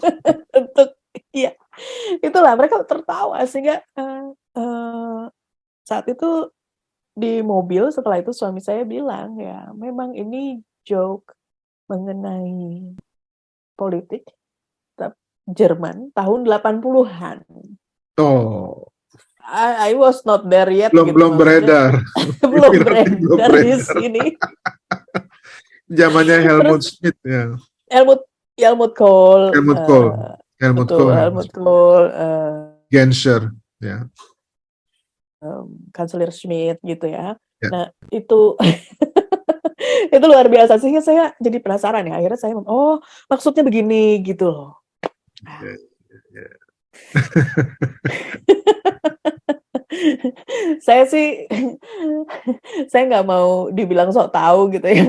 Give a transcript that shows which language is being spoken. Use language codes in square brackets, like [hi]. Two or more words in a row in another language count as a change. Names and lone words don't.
[id] Untuk ya itulah mereka tertawa sehingga uh, saat itu di mobil setelah itu suami saya bilang ya memang ini joke mengenai politik Jerman tahun 80-an. Oh, [en] I was not there yet [id] belum gitu belum maksudnya beredar. belum Berarti belum beredar di beredar. sini. Zamannya Helmut Terus Schmidt ya. Helmut Helmut Kohl Helmut Kohl. Helmut betul Kohl, Helmut Helmut Schmidt. Kohl Genscher, ya. Kanselir Schmidt gitu ya. Ya. Nah itu itu luar biasa sehingga saya jadi penasaran ya. Akhirnya saya oh maksudnya begini gitu loh. Ya, ya. Saya sih saya nggak mau dibilang sok tahu gitu ya.